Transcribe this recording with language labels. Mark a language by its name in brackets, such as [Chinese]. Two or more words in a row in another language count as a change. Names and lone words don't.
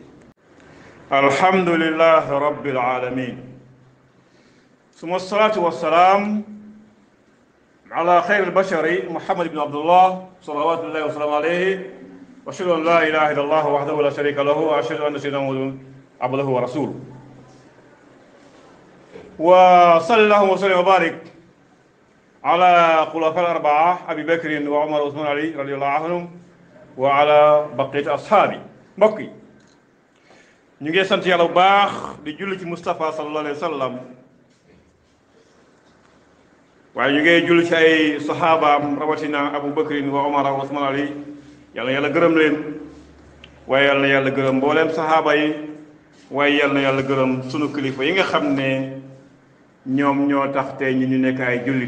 [Arabic] الحمد لله رب العالمين، ثم الصلاة والسلام على خير البشر محمد بن عبد الله صلوات الله وسلامه عليه، وأشهد أن لا إله إلا الله وحده لا شريك له، وأشهد أن سيدنا محمدا عبده ورسوله. وصلى الله وسلم وبارك على خلفاء الأربعة أبي بكر وعمر وعثمان علي رضي الله عنهم وعلى بقية أصحابي. [Wolof] mbokk yi, ñu ngi sant yàlla bu baax di julli ci Moustapha [Arabic] صلى الله عليه وسلم, [Wolof] waaye ñu ngi julli ci ay saxaabaam rawatina Abu Bakrin wa Umar wa Usman Ali. yàlla na yàlla gërëm leen, waaye yàlla na yàlla gërëm mbooleem saxaaba yi, waaye yàlla na yàlla gërëm sunu kilifa yi nga xam ne ñoom ñoo tax tey ñu nekk ay jullit.